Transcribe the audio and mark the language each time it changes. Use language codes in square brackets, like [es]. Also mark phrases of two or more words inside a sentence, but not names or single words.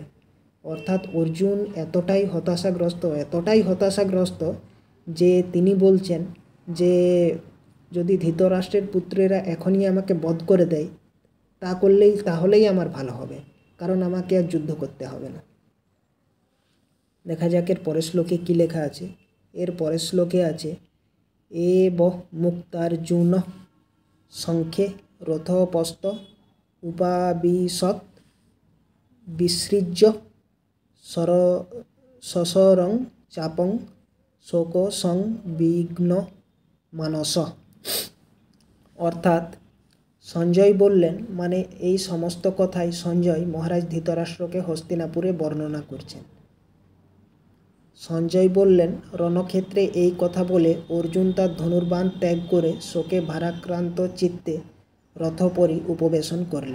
[bn] অর্থাৎ অর্জুন এতটাই হতাশাগ্রস্ত যে তিনি বলছেন যে যদি ধৃতরাষ্ট্রের পুত্রেরা এখনই আমাকে বধ করে দেয়, তাহলেই আমার ভালো হবে, কারণ আমাকে আর যুদ্ধ করতে হবে না। দেখা যাক এর পরের শ্লোকে কী লেখা আছে। এর পরের শ্লোকে আছে, [sa] এব মুক্তার্জুন সংখ্যে রথোপস্থ উপাবিশৎ বিসৃজ্য সসরং চাপং শোক সংবিঘ্ন মানস। [bn] অর্থাৎ সঞ্জয় বললেন, মানে এই সমস্ত কথাই সঞ্জয় মহারাজ ধৃতরাষ্ট্রকে হস্তিনাপুরে বর্ণনা করছেন। সঞ্জয় বললেন, রণক্ষেত্রে এই কথা বলে অর্জুন তার ধনুর্বাণ ত্যাগ করে শোকে ভারাক্রান্ত চিত্তে রথোপরি উপবেশন করলেন।